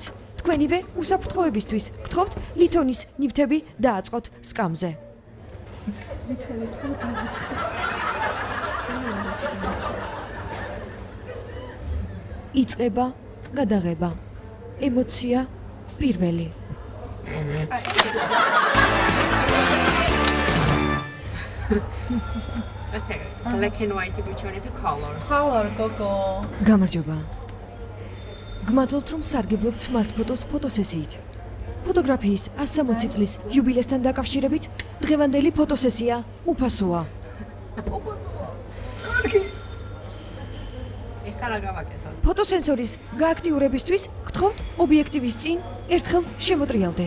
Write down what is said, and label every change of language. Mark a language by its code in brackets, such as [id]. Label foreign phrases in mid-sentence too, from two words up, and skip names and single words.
[ka] თქვენივე უსაფრთხოებისთვის გთხოვთ ლითონის ნივთები დააწყოთ სკამზე. იწყება გადაღება. ემოცია პირველი. [en] Black and white which color? Color, gogo. [ka] გამარჯობა. გმადლობთ, რომ სარგებლობთ Smart Photos ფოტოსესიით. ფოტოგრაფიის 160 წლის იუბილესთან დაკავშირებით დღევანდელი ფოტოსესია უფასოა. ფოტოსენსორის გააქტიურებისთვის გთხოვთ ობიექტივის წინ ერთხელ შემოტრიალდეთ.